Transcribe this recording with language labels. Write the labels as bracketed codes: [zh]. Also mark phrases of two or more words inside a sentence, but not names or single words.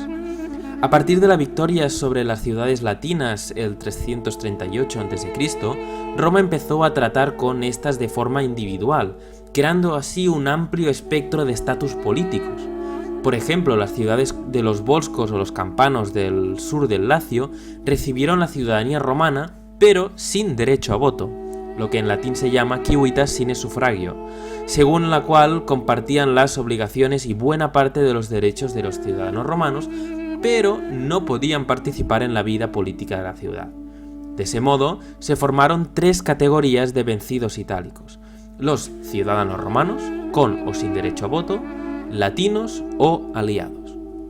[es] A partir de la victoria sobre las ciudades latinas el 338 a.C., Roma empezó a tratar con estas de forma individual, creando así un amplio espectro de estatus políticos. Por ejemplo, las ciudades de los Volscos o los Campanos del sur del Lacio recibieron la ciudadanía romana, pero sin derecho a voto, lo que en latín se llama [la] civitas sine suffragio, [es] según la cual compartían las obligaciones y buena parte de los derechos de los ciudadanos romanos, pero no podían participar en la vida política de la ciudad. De ese modo, se formaron tres categorías de vencidos itálicos: los ciudadanos romanos, con o sin derecho a voto, latinos o aliados.